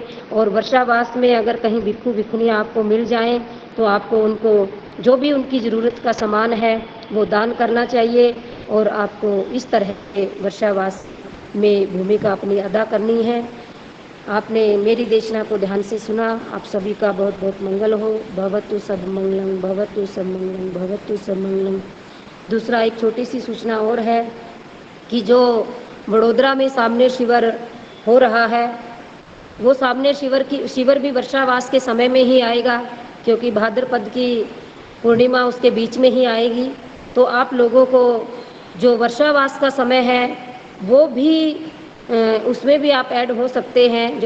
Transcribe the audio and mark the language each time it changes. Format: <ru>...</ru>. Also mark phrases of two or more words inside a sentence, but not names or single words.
<hi>और वर्षावास में अगर कहीं भिक्खु भिक्खुनियाँ आपको मिल जाएं तो आपको उनको जो भी उनकी ज़रूरत का सामान है वो दान करना चाहिए, और आपको इस तरह के वर्षावास में भूमिका अपनी अदा करनी है। आपने मेरी देशना को ध्यान से सुना। आप सभी का बहुत बहुत मंगल हो।</hi> <pi>भवतु सब मंगलम, भवतु सब मंगलम, भवतु सब मंगलम।</pi> <hi>दूसरा एक छोटी सी सूचना और है कि जो वडोदरा में सामने शिविर हो रहा है वो सामने शिविर भी वर्षावास के समय में ही आएगा, क्योंकि भाद्रपद की पूर्णिमा उसके बीच में ही आएगी। तो आप लोगों को जो वर्षावास का समय है वो भी उसमें भी आप ऐड हो सकते हैं।</hi>